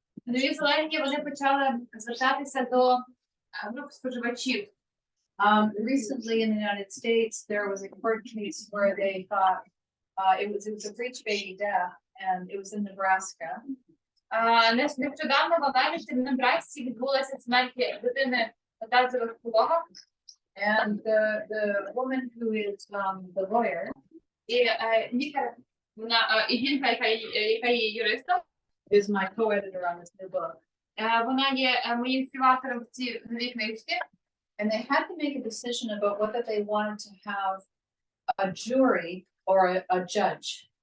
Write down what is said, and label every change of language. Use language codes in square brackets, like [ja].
[uk] в Новій Зеландії вони почали звертатися до груп споживачів. [en] Recently in the United States, there was a court case where they thought it was a breech baby death, and it was in Nebraska. [uk] Нещодавно в Америці в Небрасці відбулася смерть дитини в тазових пологах. [en] And the woman who is the lawyer [uk] І лікар, і жінка, яка є юристом, [en] is my co-editor on this new book. [uk] вона є моїм співавтором в цій новій книжці. [en] And they had to make a decision about whether they wanted to have a jury or a judge.